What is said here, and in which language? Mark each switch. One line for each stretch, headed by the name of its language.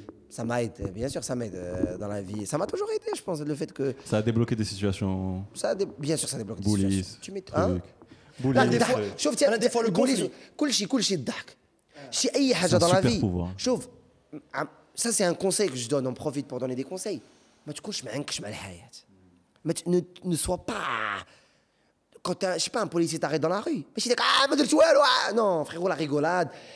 French: Ça m'aide, bien sûr, ça m'aide dans la vie. Ça m'a toujours aidé, je pense, le fait que... Ça a débloqué des situations... Bien sûr, ça débloque des Boulis, situations. Tu mets... Hein? Des fois, le conflit.
Arabic: كل شيء الضحك. شي أي حاجة
French: dans la vie. شوف, ça c'est un conseil que je donne, on profite pour donner des conseils.
Arabic: ما تكونش معنكش مع الحياة.
French: Ne sois pas... Quand je sais pas, un policier t'arrête dans la rue. Mais je dis, ah,
Arabic: ما درت والو.
French: Non, frérot, la rigolade.